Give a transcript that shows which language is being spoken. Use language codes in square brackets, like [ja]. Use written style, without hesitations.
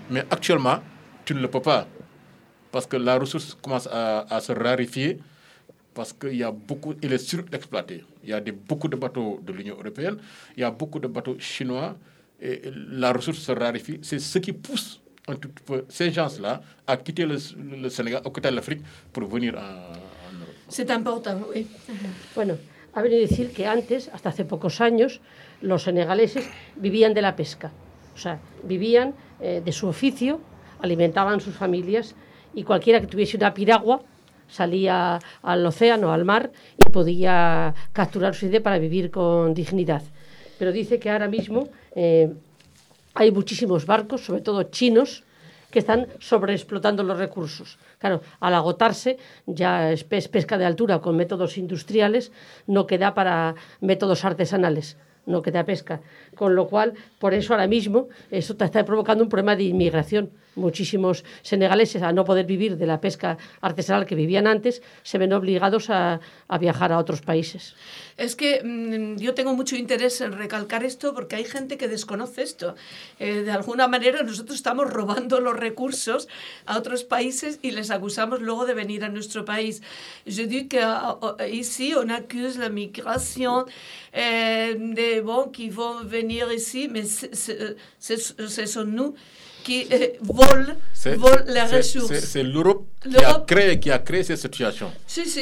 [fr] Mais actuellement, tu ne le peux pas, parce que la ressource commence à se raréfier, parce qu'il y a beaucoup, il est surexploité. Il y a beaucoup de bateaux de l'Union européenne, il y a beaucoup de bateaux chinois, et la ressource se raréfie. C'est ce qui pousse un tout peu ces gens-là à quitter le Sénégal, à quitter l'Afrique, pour venir en C'est important, oui. [es] Bueno, ha venido a decir que antes, hasta hace pocos años, los senegaleses vivían de la pesca. O sea, vivían de su oficio, alimentaban sus familias y cualquiera que tuviese una piragua salía al océano, al mar, y podía capturar su idea para vivir con dignidad. Pero dice que ahora mismo hay muchísimos barcos, sobre todo chinos, que están sobreexplotando los recursos. Claro, al agotarse, ya es pesca de altura con métodos industriales, no queda para métodos artesanales, no queda pesca. Con lo cual, por eso ahora mismo, eso está provocando un problema de inmigración. Muchísimos senegaleses, al no poder vivir de la pesca artesanal que vivían antes, se ven obligados a viajar a otros países. Es que yo tengo mucho interés en recalcar esto porque hay gente que desconoce esto. De alguna manera nosotros estamos robando los recursos a otros países y les acusamos luego de venir a nuestro país. [fr] Je dis que ici on accuse la migration de bon qui vont venir ici, mais c'est son nous qui vole les ressources. C'est l'Europe qui a créé cette situation. Si,